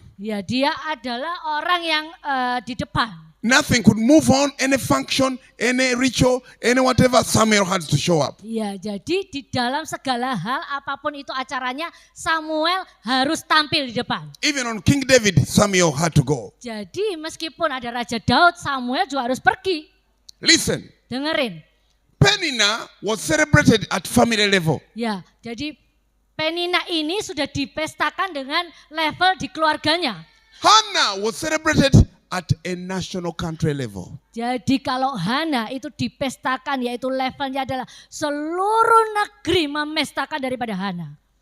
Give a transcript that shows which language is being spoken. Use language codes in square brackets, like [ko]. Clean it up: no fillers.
[id] Ya, dia adalah orang yang di depan. [en] Nothing could move on, any function, any ritual, any whatever, Samuel had to show up. [id] Ya, jadi di dalam segala hal apapun itu acaranya Samuel harus tampil di depan. [en] Even on King David, Samuel had to go. [id] Jadi meskipun ada Raja Daud, Samuel juga harus pergi. [en] Listen, [id] Dengerin. [en] Penina was celebrated at family level. [id] Ya, jadi Penina ini sudah dipestakan dengan level di keluarganya. [en] Hannah was celebrated at a national country level. [id] Jadi kalau Hana itu dipestakan, yaitu levelnya adalah seluruh negeri memestakan daripada Hana.